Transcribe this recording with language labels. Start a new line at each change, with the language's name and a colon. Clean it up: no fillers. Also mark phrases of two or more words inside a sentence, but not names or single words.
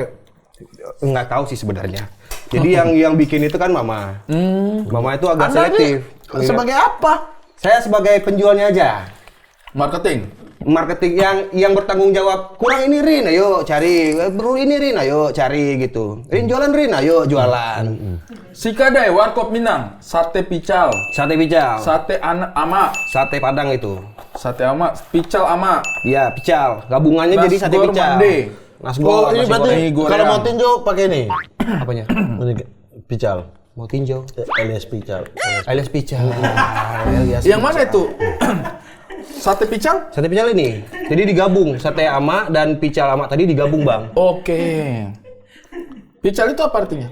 Indonesian: Nggak tahu sih sebenarnya. Jadi yang bikin itu kan mama. Mama itu agak Anda selektif. ini sebagai apa? Saya sebagai penjualnya aja. Marketing. Marketing yang bertanggung jawab. Kurang ini Rin, ayo cari. Perlu ini Rin, ayo cari gitu. Rin jualan Rin, ayo jualan. Sikadai, Warkop Minang, sate pical, Sate pical, sate ama, sate padang itu. sate ama, pical ama. Iya, pical. Gabungannya jadi sate Nasgor pical. mande. Nasgor, Oh, ini nasi berarti goreng. kalau mau tinjau pakai ini. Apanya? Ini pical. Mau tinjau. Alias pical. Alias pical. Yang mana itu? Sate pical? Sate pical ini. Jadi digabung sate ama dan pical ama tadi digabung, Bang. Oke. Pical itu apa artinya?